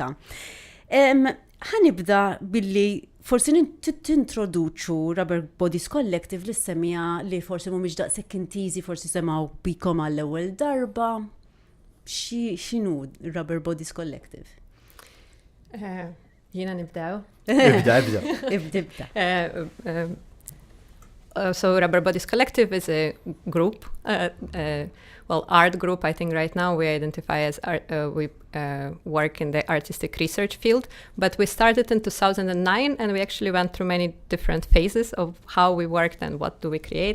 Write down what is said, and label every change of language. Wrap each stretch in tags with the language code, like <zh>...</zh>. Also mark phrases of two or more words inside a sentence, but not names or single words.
<mt>Ħanibda billi forsi tintroduċu Rubber Bodies Collective li semmija li forsi mhumiex daqshekk intiżi, forsi semgħu bikom għall-ewwel darba. X'inhu Rubber Bodies Collective? Jiena nibdew. Ibda.</mt> <en>So Rubber Bodies Collective is a group, art group. I think right now we identify as we work in the artistic research field, but we started in 2009 and we actually went through many different phases of how we worked and what do we create.</en>